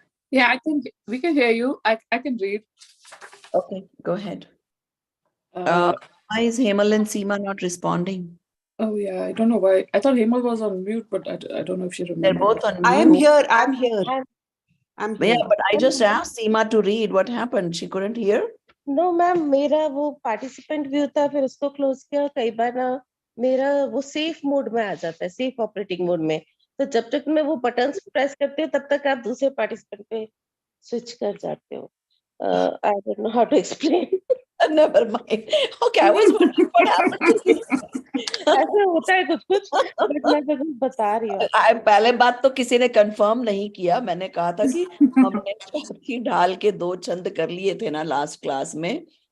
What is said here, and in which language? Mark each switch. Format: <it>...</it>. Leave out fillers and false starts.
<en>Yeah, we can hear you. I can read. Okay, go ahead. Why is Hemal and Seema not responding? Oh yeah, I don't know why. I thought Hemal was on mute, but I don't know if she remembers. They're both on mute. I am here. I'm here. Yeah, but I just asked Seema to read. What happened? She couldn't hear?</en> <hi>No, ma'am, मेरा वो participant view था, फिर उसको close किया। कई बार ना मेरा वो सेफ मोड में आ जाता है, सेफ ऑपरेटिंग मोड में। तो जब तक मैं वो बटन्स प्रेस करती हूँ तब तक आप दूसरे पार्टिसिपेंट पे स्विच कर जाते हो।</hi> <en>I don't know how to explain. Never mind. Okay, I was wondering what happened to you.</en> <hi>ऐसा होता है कुछ कुछ, बट मैं तो कुछ बता रही हूँ। पहले बात तो किसी ने कंफर्म नहीं किया। मैंने कहा था कि हमने चौथी ढाल के 2 छंद कर लिए थे ना लास्ट क्लास में।</hi>